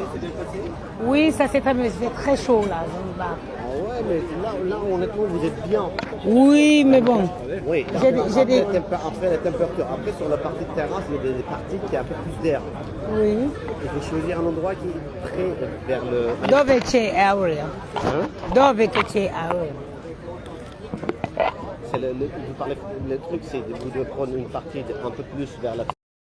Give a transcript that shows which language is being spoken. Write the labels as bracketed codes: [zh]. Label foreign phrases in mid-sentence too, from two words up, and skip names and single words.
[fr] Oui, ça c'est très bien, c'est très chaud là, Zanzibar. Ah ouais, mais là, honnêtement, vous êtes bien. Oui, mais bon. Oui, J'ai des- après la température. Après, sur la partie de terrasse, il y a des parties qui ont un peu plus d'air. Oui. Il faut choisir un endroit qui est très vers le... [it] Dove c'è area? [fr] Hein? [it] Dove che c'è area? [fr] C'est vous parlez, le truc, c'est que vous devez prendre une partie un peu plus vers la...